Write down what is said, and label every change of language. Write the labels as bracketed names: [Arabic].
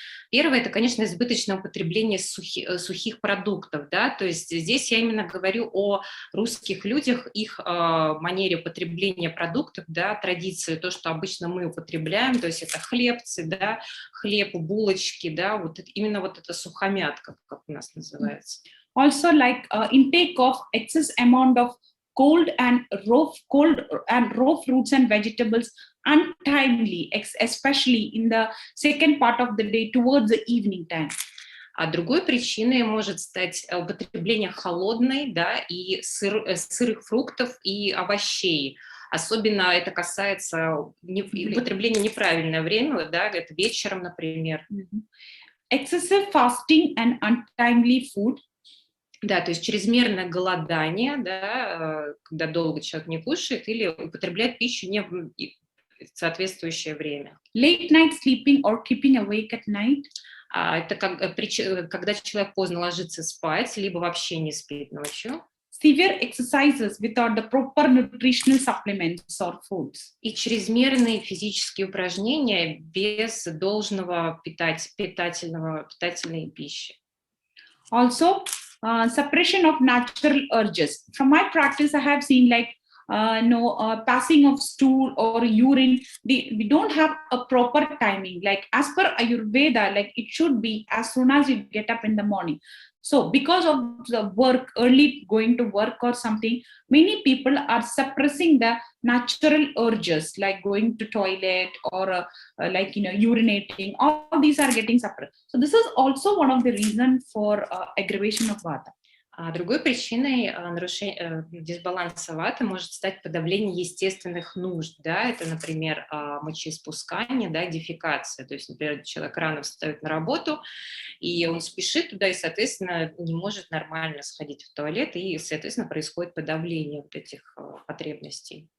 [Russian] Первое – это, конечно, избыточное употребление сухих продуктов, да, то есть здесь я именно говорю о русских людях, их манере употребления продуктов, да, традиции, то, что обычно мы употребляем, то есть это хлебцы, да, хлеб, булочки, да, именно это сухомятка, как у нас называется. [English] Also, intake of excess amount of cold and raw fruits and vegetables untimely, especially in the second part of the day towards the evening time. [Russian] А другой причиной может стать употребление холодной, да, и сырых фруктов и овощей. Особенно это касается употребления неправильное время, да, это вечером, например. [English] Excessive fasting and untimely food. [Russian] Да, то есть чрезмерное голодание, да, когда долго человек не кушает или употребляет пищу не в соответствующее время. [English] Late night sleeping or keeping awake at night. [Russian] Это когда человек поздно ложится спать, либо вообще не спит ночью. [English] Severe exercises without the proper nutritional supplements or foods. [Russian] И чрезмерные физические упражнения без должного питательной пищи. [English] Also, suppression of natural urges. From my practice, I have seen like passing of stool or urine, we don't have a proper timing. Like as per Ayurveda, like it should be as soon as you get up in the morning. So because of the work, early going to work or something, many people are suppressing the natural urges like going to toilet or urinating. All these are getting suppressed. So this is also one of the reasons for aggravation of Vata. [Russian] Другой причиной дисбаланса ваты может стать подавление естественных нужд. Да? Это, например, мочеиспускание, да, дефекация. То есть, например, человек рано встает на работу, и он спешит туда, и, соответственно, не может нормально сходить в туалет, и, соответственно, происходит подавление вот этих потребностей.